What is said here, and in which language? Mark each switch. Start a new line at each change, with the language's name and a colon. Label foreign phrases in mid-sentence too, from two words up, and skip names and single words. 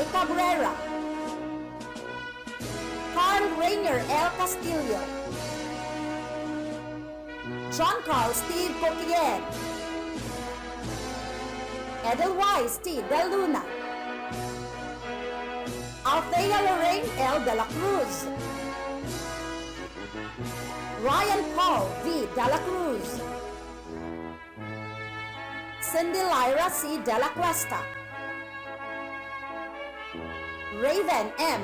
English: Cabrera, Carl Rainier L. Castillo, John Carl Steve Coquillet, Edelweiss T. Del Luna, Althea Lorraine L. De La Cruz, Ryan Paul V. De La Cruz, Cindy Lyra C. De La Cuesta, Raven M.